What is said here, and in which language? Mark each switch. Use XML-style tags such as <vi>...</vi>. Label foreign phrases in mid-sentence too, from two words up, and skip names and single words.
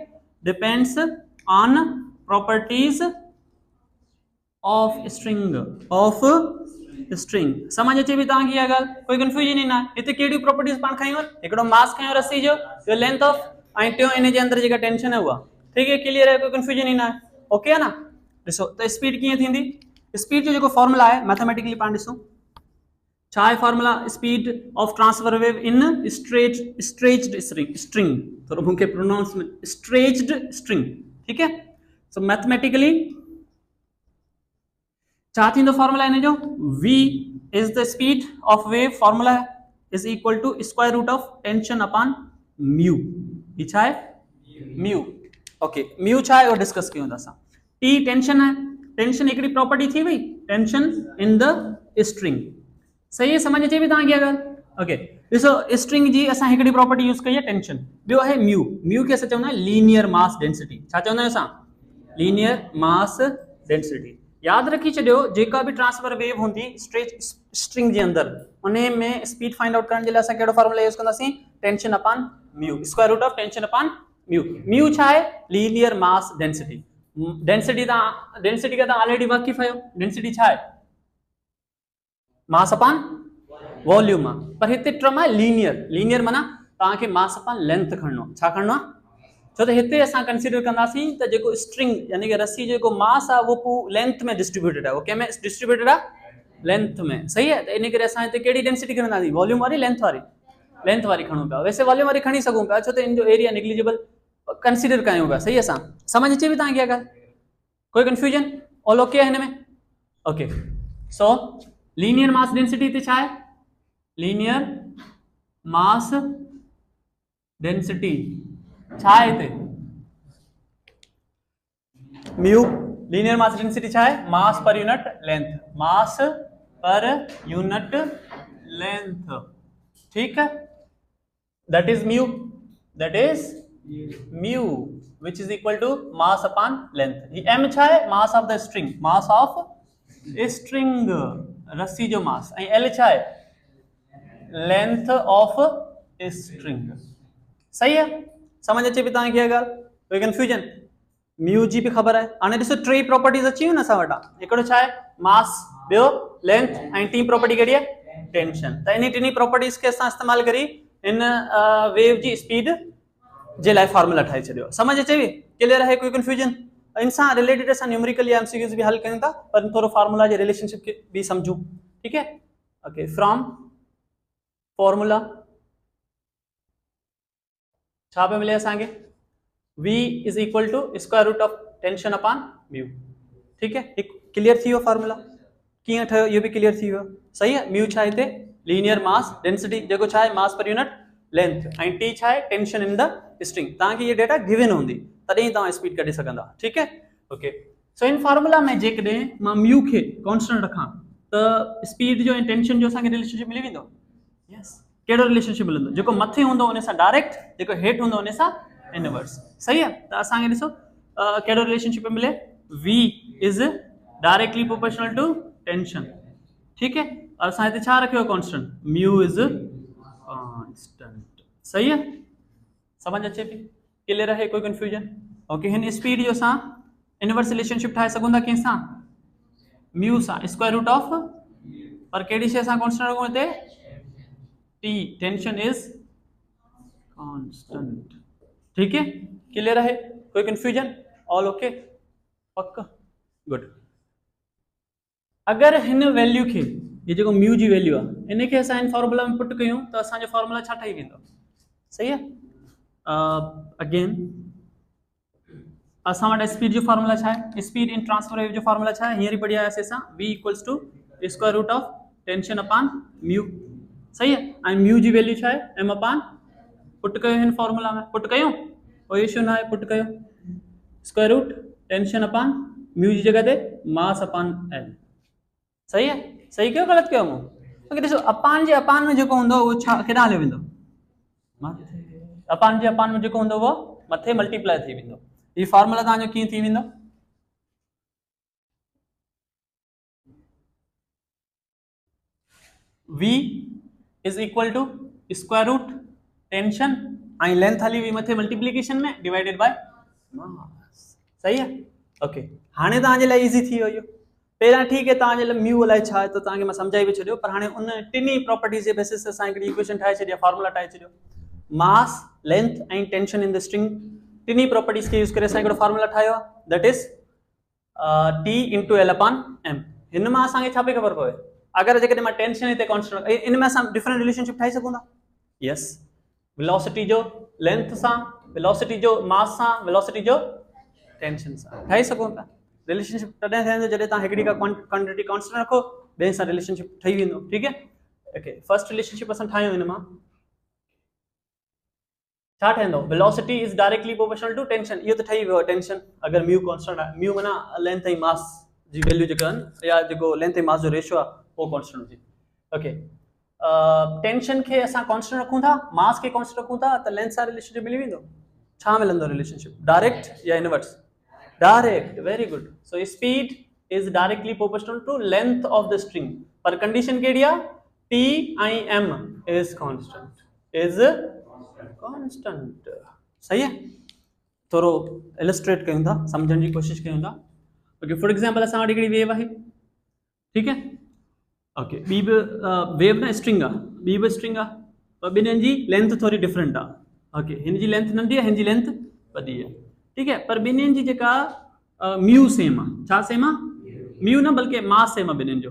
<en>depends on properties of string,</en> <sd>स्ट्रिंग समझ अचे भी तव्हांखे इहा ॻाल्हि कोई कंफ्यूजन ई न आहे हिते कहिड़ियूं प्रॉपर्टीज़ पाण खयूं हिकिड़ो मास खयूं रस्सी जो ॿियो</sd> <en>length of</en> <sd>ऐं टियों इन जे अंदरि जेका टेंशन आहे उहा ठीक है क्लियर है कोई कंफ्यूजन ई न आहे ओके आहे न ॾिसो त स्पीड कीअं थींदी स्पीड जो जेको फॉर्मूला आहे मैथमेटिकली पाण ॾिसूं छा आहे फॉर्मूला</sd> <en>speed of transfer wave in stretched string</en> <sd>थोरो मूंखे</sd> <en>pronounce stretched string</en> <sd>ठीक है</sd> <en>so mathematically</en> <sd>छा थींदो फॉर्मूला इन जो</sd> <en>v is the speed of wave formula is equal to square root of tension upon mu</en> <sd>ही छा है म्यू ओके म्यू छा है और डिस्कस कयूं था असां t टेंशन है टेंशन हिकिड़ी प्रॉपर्टी थी वई</sd> <en>tension in the string</en> <sd>सही है समझ अचे भी तव्हांखे अगरि ओके ॾिसो स्ट्रिंग जी असां हिकिड़ी</sd> <en>property use</en> <sd>कई आहे टेंशन ॿियो आहे म्यू म्यू खे असां चवंदा आहियूं</sd> <en>linear mass density</en> <sd>छा चवंदा आहियूं असां</sd> <en>linear mass density</en> <sd>याद रखी छॾियो जेका भी</sd> <en>transfer wave</en> <sd>हूंदी स्ट्रिंग जे अंदरि उन में स्पीड</sd> <en>find out</en> <sd>करण जे लाइ असां कहिड़ो</sd> <en>formula use</en> <sd>कंदासीं</sd> <en>tension upon mu square root of tension upon mu mu</en> <sd>छा आहे</sd> <en>linear mass density density</en> <sd>का तव्हां ऑलरेडी वाक़िफ़ आहियो डेंसिटी छा आहे</sd> <en>mass upon volume</en> <sd>आहे पर हिते टर्म आहे लीनियर माना तव्हांखे</sd> <en>mass upon length</en> <sd>खणणो आहे छा खणणो आहे छो त हिते असां कंसीडर कंदासीं त जेको स्ट्रिंग यानी कि रस्सी जो जेको मास आहे उहो लेंथ में डिस्ट्रीब्यूटेड आहे उहो कंहिं में डिस्ट्रीब्यूटेड आहे लेंथ में सही आहे त इन करे असां हिते कहिड़ी डेंसिटी खणंदासीं वॉल्यूम वारी लेंथ वारी खणूं पिया वैसे वॉल्यूम वारी खणी सघूं पिया छो त इन जो</sd> <en>area negligible consider</en> <sd>कयूं पिया सही असां समझ अचे बि तव्हांखे अगरि कोई</sd> <en>confusion all okay</en> <sd>आहे हिन में</sd> <en>okay so linear mass density</en> <sd>हिते छा आहे</sd> <en>linear mass density</en> <sd>छा आहे हिते</sd> <en>mu linear mass density</en> <sd>छा आहे</sd> <en>mass per unit length</en> <sd>ठीक है</sd> <en>that is mu which is equal to mass upon length</en> <sd>ये m छा है</sd> <en>mass of the string mass of a string</en> <sd>रस्सी जो मास ऐं l छा है</sd> <en>length of a string</en> <sd>सही है समझ अचे भी तव्हांखे इहा ॻाल्हि कोई कंफ्यूजन म्यू जी भी ख़बर आहे हाणे ॾिसो टे प्रॉपर्टीज़ अची वियूं न असां वटां हिकिड़ो छा आहे मास ॿियो लेंथ ऐं टी प्रॉपर्टी कहिड़ी आहे टेंशन त इन टिनी प्रॉपर्टीज़ खे असां इस्तेमालु करी इन वेव जी स्पीड जे लाइ फॉर्मूला ठाहे छॾियो समझ अचे बि क्लियर आहे कोई कंफ्यूजन इन सां रिलेटेड असां न्यूमेरिकल या एमसीक्यूज़ भी हल कयूं था पर थोरो फार्मूला जे रिलेशनशिप खे भी समझूं ठीक है</sd> <en>okay from formula</en> <sd>छा पे मिले असांखे</sd> <en>v is equal to square root of tension upon mu</en> <sd>ठीक है क्लियर थी वियो फॉर्मूला कीअं ठहियो इहो भी क्लियर थी वियो सही है म्यू छा हिते</sd> <en>linear mass density</en> <sd>जेको छा आहे</sd> <en>mass per unit length</en> <sd>ऐं टी छा आहे</sd> <en>tension in the string</en> <sd>तव्हांखे ये</sd> <en>data given</en> <sd>हूंदी तॾहिं तव्हां स्पीड कढी सघंदा ठीक है</sd> <en>okay so</en> <sd>इन फॉर्मूला में जेकॾहिं मां म्यू खे कॉन्स्टेंट रखां त स्पीड जो ऐं टेंशन जो असांखे रिलेशनशिप मिली वेंदो यस कहिड़ो रिलेशनशिप मिलंदो जेको मथे हूंदो उन सां डायरेक्ट जेको हेठि हूंदो उन सां इनवर्स सही आहे त असांखे ॾिसो कहिड़ो रिलेशनशिप मिले</sd> <en>v is directly proportional to tension</en> <sd>ठीक है और असां हिते छा रखियो कॉन्स्टेंट</sd> <en>mu is constant</en> <sd>सही है समझ अचे थी क्लियर है कोई कंफ्यूजन ओके हिन स्पीड जो असां</sd> <en>inverse relationship</en> <sd>ठाहे सघूं था कंहिंसां म्यू सां</sd> <en>square root of</en> <sd>पर कहिड़ी शइ सां कॉन्स्टेंट रखूं हिते</sd> <en>T tension is constant</en> <sd>ठीक है क्लियर है कोई कंफ्यूजन</sd> <en>all okay</en> <sd>पक्का गुड अगर हिन वैल्यू खे ये जेको म्यू जी वैल्यू आहे इन खे असां इन फॉर्मूला में पुट कयूं त असांजो फॉर्मूला छा ठही वेंदो सही है अगेन असां वटि स्पीड जो फॉर्मूला छा आहे स्पीड इन</sd> <en>transfer wave</en> <sd>जो फॉर्मूला छा आहे हींअर ई पढ़ी आयासीं असां</sd> <en>v equals to square root of tension upon</en> <sd>म्यू सही है ऐं म्यू जी वैल्यू छा आहे m अपॉन पुट कयो हिन फॉर्मूला में पुट कयूं कोई इशू ना है पुट कयो</sd> <en>square root tension upon mu</en> <sd>जी जगह ते</sd> <en>mass upon l</en> <sd>सही है सही कयो गलत कयो मूं ओके ॾिसो अपान जे अपान में जेको हूंदो उहो छा केॾां हलियो वेंदो अपान जे अपान में जेको हूंदो उहो मथे मल्टीप्लाई थी वेंदो ये फॉर्मूला तव्हांजो कीअं थी वेंदो</sd> <en>v is equal to square root tension</en> <sd>ऐं लेंथ हली हुई मथे मल्टीप्लिकेशन में</sd> <en>divided by mass</en> <sd>सही है ओके हाणे तव्हांजे लाइ इजी थी वियो इहो पहिरियां ठीकु आहे तव्हांजे लाइ म्यू अलाए छा आहे त तव्हांखे मां सम्झाई बि छॾियो, पर हाणे उन टिनी प्रॉपर्टीज़ जे बेसिस ते असां हिकिड़ी इक्वेशन ठाहे छॾी आहे, फॉर्मूला ठाहे छॾियो। मास, लेंथ ऐं</sd> <en>tension in the string,</en> <sd>टिनी प्रॉपर्टीज़ खे यूज़ करे असां हिकिड़ो फॉर्मूला ठाहियो आहे,</sd> <en>that is T into L upon M.</en> <sd>हिन मां असांखे छा पई ख़बर पवे, अगरि जेकॾहिं मां टेंशन हिते कॉन्स्टेंट, इन में असां डिफरेंट रिलेशनशिप ठाहे सघूं था। यस, वेलोसिटी जो लेंथ सां, वेलोसिटी जो मास सां, वेलोसिटी जो टेंशन सां ठाहे सघूं था। रिलेशनशिप तॾहिं ठहंदो जॾहिं तव्हां हिकिड़ी का क्वांटिटी कॉन्स्टेंट रखो, ॿिए सां रिलेशनशिप ठही वेंदो। ठीकु है, ओके।</sd> <en>first relationship</en> <sd>असां ठाहियूं, हिन मां छा ठहंदो,</sd> <en>velocity is directly proportional to tension.</en> <sd>इहो त ठही वियो टेंशन, अगरि म्यू कॉन्स्टेंट आहे, म्यू माना लेंथ ऐं मास जी वैल्यू जेका आहिनि, या जेको लेंथ ऐं मास जो रेशियो आहे उहो कॉन्स्टेंट हुजे। ओके, टेंशन खे असां कॉन्स्टेंट रखूं था, मास खे कॉन्स्टेंट रखूं था, त लेंथ सां रिलेशनशिप मिली वेंदो। छा मिलंदो रिलेशनशिप, डायरेक्ट या इनवर्स? डायरेक्ट,</sd> <en>very good. so speed is directly proportional to length of the string,</en> <sd>पर कंडीशन कहिड़ी आहे, T ऐं</sd> <en>M is constant, is constant.</en> <sd>सही है, थोरो इलस्ट्रेट कयूं था, सम्झण जी कोशिश कयूं था।</sd> <en>okay, for example</en> <sd>असां वटि हिकिड़ी वेव आहे, ठीकु है, ओके, ॿी बि वेव न स्ट्रिंग आहे, ॿी बि स्ट्रिंग आहे, पर ॿिन्हिनि जी लेंथ थोरी डिफरेंट आहे। ओके, हिन जी लेंथ नंढी आहे, हिन जी लेंथ वॾी आहे, ठीकु है, पर ॿिन्हिनि जी जेका म्यू सेम आहे। छा सेम आहे? म्यू न, बल्कि मास सेम आहे ॿिन्हिनि जो।</sd>